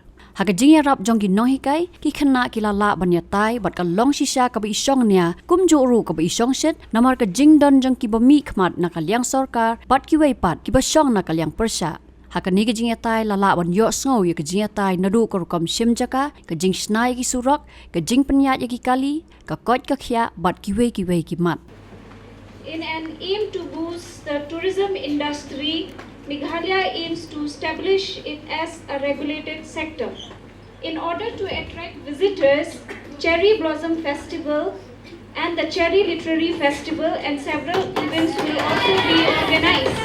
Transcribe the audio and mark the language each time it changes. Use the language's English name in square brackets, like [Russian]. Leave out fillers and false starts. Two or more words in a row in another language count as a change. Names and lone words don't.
[Khasi] Haka jingya rap jong ki nong hikai ki khana ki la la ban Ïatai bat ka long shisha ka ba isong nia kum jo ru ka ba isong shet namar ka jing don jong ki ba mi khmat na ka liang sarkar bat ki wei pat ki ba shong na ka liang persha. Haka ni ka jing Ïatai la la ban yo sngo ya ka jing Ïatai nadu ka rukam shim Jaka ka jing snai ki surok ka jing penyat ya ki kali ka kot ka khya bat ki wei ki mat. [English] In an aim to boost the tourism industry, Meghalaya aims to establish it as a regulated sector. In order to attract visitors, Cherry Blossom Festival and the Cherry Literary Festival and several events will also be organized.